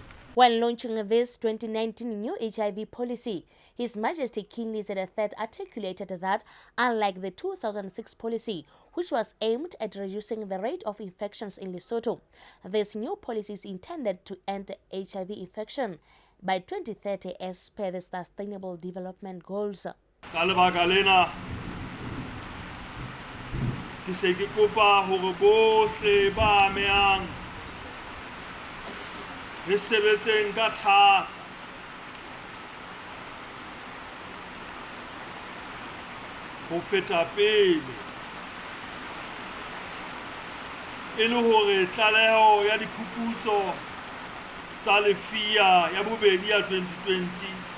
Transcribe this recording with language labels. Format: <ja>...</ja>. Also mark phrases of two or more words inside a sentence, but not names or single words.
<en>When launching this 2019 new HIV policy, His Majesty King Lizard III articulated that, unlike the 2006 policy, which was aimed at reducing the rate of infections in Lesotho, this new policy is intended to end HIV infection by 2030 as per the Sustainable Development Goals.</en> <st>Ka lebaka lena ke se ke kopa hore bohle ba amehang re sebetseng ka thata ho feta pele e le hore tlaleho ya diphuputso tsa lefia ya bobedi ya 2020</st>